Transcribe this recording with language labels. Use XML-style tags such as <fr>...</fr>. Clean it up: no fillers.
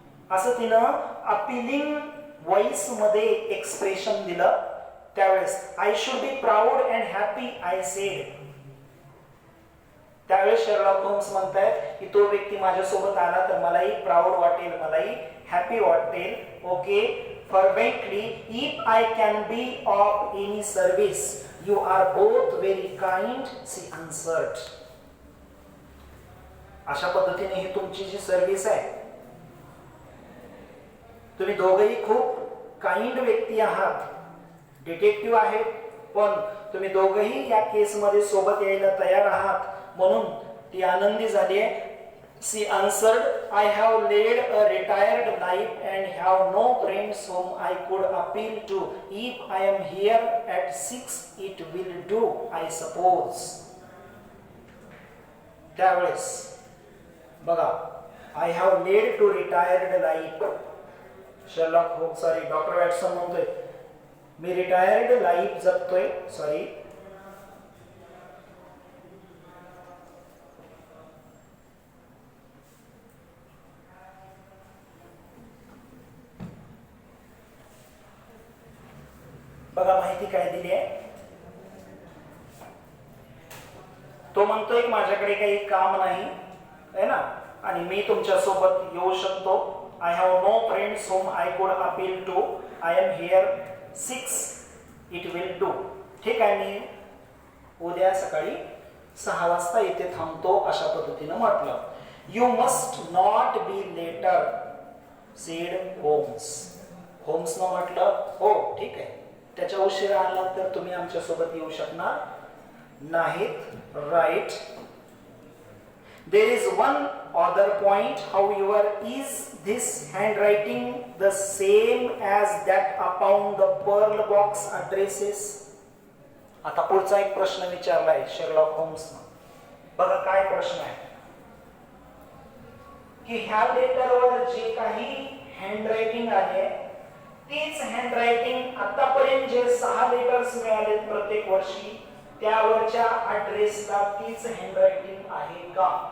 <mr>असं तिनं appealing voice मध्ये एक्सप्रेशन दिलं. त्यावेळेस</mr> <en>I should be proud and happy, I said.</en> <mr>त्यावेळेस शर्लॉक होम्स म्हणतायत की तो व्यक्ती माझ्यासोबत आला तर मलाही प्राऊड वाटेल, मलाही हॅपी वाटेल.</mr> <en>Okay, fervently, if I can be of any service, you are both very kind, she answered.</en> <mr>अशा पद्धतीने ही तुमची जी सर्व्हिस आहे, तुम्ही दोघेही खूप काइंड व्यक्ती आहात, डिटेक्टिव्ह आहेत, पण तुम्ही दोघेही या केस मध्ये सोबत यायला तयार आहात म्हणून ती आनंदी झाली आहे.</mr> <en>She answered, I have led a retired life and have no friends whom I could appeal to. If I am here at 6, it will do, I suppose.</en> <mr>त्यावेळेस बघा,</mr> <en>I have led to retired life.</en> <mr>Sherlock homes, sorry doctor Watson म्हणतोय मी retired life जगतोय. Sorry, बघा माहिती काय दिली आहे. तो म्हणतोय की माझ्याकडे काही काम नाही आहे ना आणि मी तुमच्या सोबत येऊ शकतो.</mr> <en>I have no friends home I could appeal to. I am here 6, it will do.</en> <mr>ठीक आहे, मी उद्या सकाळी 6 वाजता इथे थांबतो, अशा पद्धतीनं म्हटलं.</mr> <en>You must not be later, said Holmes.</en> <mr>होम्सनं म्हटलं हो ठीक आहे, त्याच्या उशिरा आला तर तुम्ही आमच्या सोबत येऊ शकणार नाहीत.</mr> <en>Right. There is one other point, however, is this handwriting the same as that upon the pearl box addresses?</en> <mr>आता पुढचा एक प्रश्न विचारलाय शर्लॉक होम्सनं. बघा काय प्रश्न आहे की ह्या लेटरवर जे काही हँडरायटिंग आहे तीच हँडरायटिंग आतापर्यंत जे 6 लेटर्स मिळाले प्रत्येक वर्षी त्यावरच्या ऍड्रेसला तीच हँडरायटिंग आहे का?</mr>